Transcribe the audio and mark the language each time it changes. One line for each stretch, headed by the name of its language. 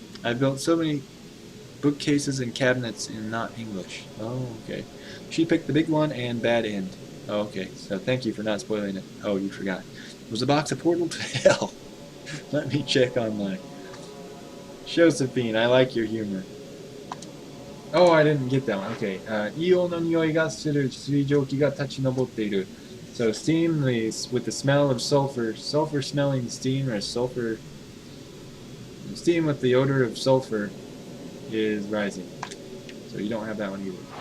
English: I've built so many bookcases and cabinets in not English. Oh, okay. She picked the big one and bad end. Oh, okay. So thank you for not spoiling it. Oh, you forgot. Was the box a portal to hell? Let me check online. Josephine, I like your humor. Oh, I didn't get that one. Okay.
Japanese: 硫黄の匂いがする水蒸気が立ち上っている.
English: So steam with the smell of sulfur, sulfur-smelling steam or sulfur. Steam with the odor of sulfur is rising. So you don't have that one either.